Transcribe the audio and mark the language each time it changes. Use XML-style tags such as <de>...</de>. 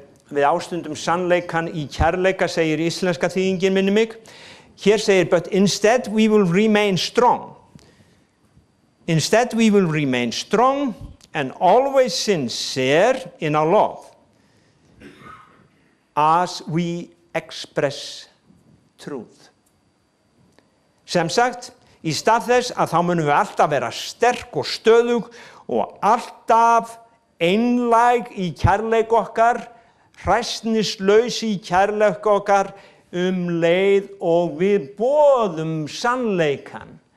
<is>Við ástundum sannleikan í kærleika, segir íslenska þýðingin minni mig. Hér segir,</is> <en>but instead we will remain strong. Instead we will remain strong and always sincere in our love as we express truth.</en> <is>Sem sagt, í stað þess að þá munum við alltaf vera sterk og stöðug og alltaf einlæg í kærleik okkar, hræsnislaus í kærleik okkar, leið og við boðum sannleikan.</is>